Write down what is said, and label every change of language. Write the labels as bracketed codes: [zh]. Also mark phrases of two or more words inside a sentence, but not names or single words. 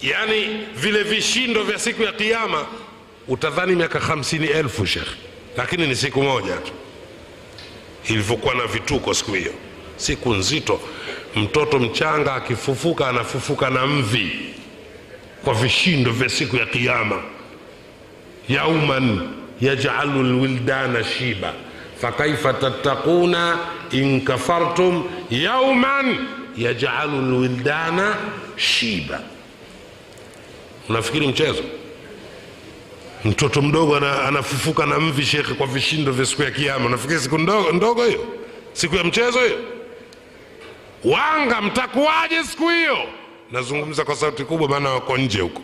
[sw] Yani vile vishindo vya siku ya Kiyama utadhani miaka 50,000 Sheikh, lakini ni siku moja tu ilivyokuwa na vituko siku hiyo. Siku nzito. Mtoto mchanga akifufuka anafufuka na mvi kwa vishindo vya siku ya Kiyama. [ar] يوما يجعل الولدان شيبا فكيف تتقون إن كفرتم يوما يجعل الولدان شيبا. [sw] Unafikiri mchezo? Mtoto mdogo anafufuka na mvi Sheikh kwa vishindo vya siku ya Kiyama. Unafikiri siku ndogo hiyo? Siku ya mchezo hiyo? Wanga mtakuwaje siku hiyo? Nazungumza kwa sauti kubwa maana wako nje huko.